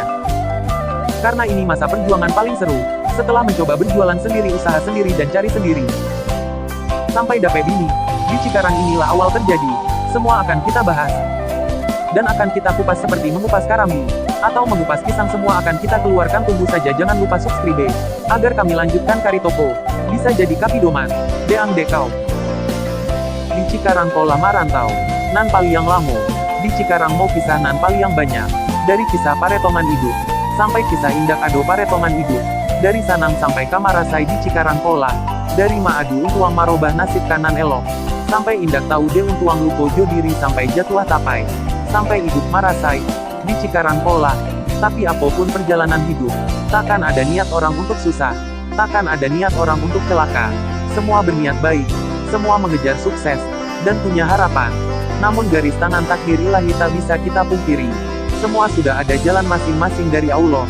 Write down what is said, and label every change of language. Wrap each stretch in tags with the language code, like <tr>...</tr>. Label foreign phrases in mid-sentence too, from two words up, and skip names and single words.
<id>Karena ini masa perjuangan paling seru. Setelah mencoba berjualan sendiri, usaha sendiri dan cari sendiri. Sampai dapet ini. Di Cikarang inilah awal terjadi. Semua akan kita bahas. Dan akan kita kupas seperti mengupas karambi. Atau mengupas pisang, semua akan kita keluarkan. Tunggu saja, jangan lupa subscribe. Agar kami lanjutkan Caritopo.</id> <min>Bisa jadi kapidoman. Deang dekau. Di Cikarang pola marantau. Nan paliang lamo. Di Cikarang mau kisah nan paliang banyak. Dari kisah paretongan hidup. Sampai kisah indak ado paretongan hidup. Dari Sanang sampai Kamarasai di Cikarang pola. Dari Maadu untuang marobah nasib kanan elok. Sampai indak tahu de untuang lupo jo diri sampai jatuh tapai. Sampai hidup marasai. Di Cikarang pola.</min> <id>Tapi apapun perjalanan hidup, takkan ada niat orang untuk susah. Takkan ada niat orang untuk celaka. Semua berniat baik. Semua mengejar sukses. Dan punya harapan. Namun garis tangan takdir ilahi tak bisa kita pungkiri. Semua sudah ada jalan masing-masing dari Allah.</id>